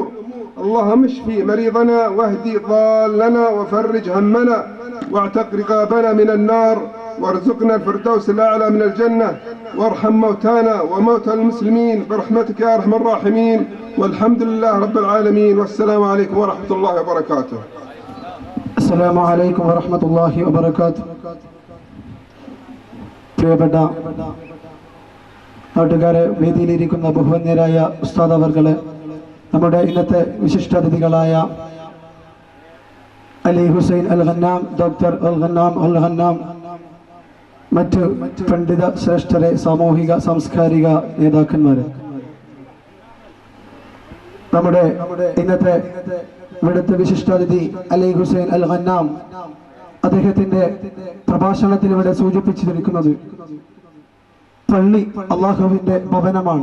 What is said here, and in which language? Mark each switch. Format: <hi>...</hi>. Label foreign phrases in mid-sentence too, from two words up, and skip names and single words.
<ar>اللهم اشفي مريضنا واهدي ضالنا وفرج همنا واعتق رقابنا من النار وارزقنا الفردوس الأعلى من الجنة وارحم موتانا وموتى المسلمين برحمتك يا أرحم الراحمين. والحمد لله رب العالمين والسلام عليكم ورحمة الله وبركاته. السلام عليكم ورحمة الله وبركاته.</ar> <ml>പ്രിയപ്പെട്ട നാട്ടുകാരെ, വേദിയിലിരിക്കുന്ന ബഹുമാന്യരായ ഉസ്താദ് അവർകളെ, നമ്മുടെ ഇന്നത്തെ വിശിഷ്ടാതിഥികളായ അലി ഹുസൈൻ അൽ ഖന്നാം, ഡോക്ടർ അൽ ഖന്നാം, മറ്റ് പണ്ഡിത ശ്രേഷ്ഠരെ, സാമൂഹിക സാംസ്കാരിക നേതാക്കന്മാരെ, നമ്മുടെ ഇന്നത്തെ ഇവിടുത്തെ വിശിഷ്ടാതിഥി അലി ഹുസൈൻ അൽ ഖന്നാം അദ്ദേഹത്തിന്റെ പ്രഭാഷണത്തിൽ ഇവിടെ സൂചിപ്പിച്ചിരിക്കുന്നത് പള്ളി അള്ളാഹുവിന്റെ ഭവനമാണ്.</ml>